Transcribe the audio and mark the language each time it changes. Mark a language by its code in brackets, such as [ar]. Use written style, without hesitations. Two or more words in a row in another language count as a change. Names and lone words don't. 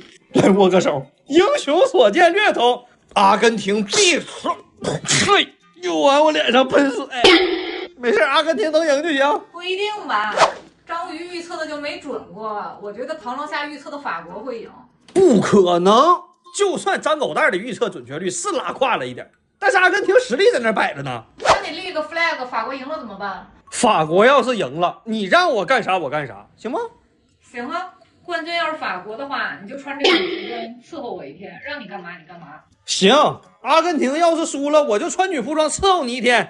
[zh] 來握個手，英雄所見略同，阿根廷必胜。嘿，又往我臉上噴水。沒事，阿根廷能贏就行。不一定吧，章魚預測的就沒準過。我覺得螳螂蝦預測的法國會贏。不可能，就算张狗蛋的預測準確率是拉胯了一點，但是阿根廷實力在那擺着呢。那你立個 flag， 法國贏了怎麼辦？法國要是贏了，你讓我幹啥我幹啥，行嗎？行啊，冠軍要是法國的话，你就穿这种服装伺候我一天，让你幹嘛你幹嘛。行，阿根廷要是輸了，我就穿女服裝伺候你一天。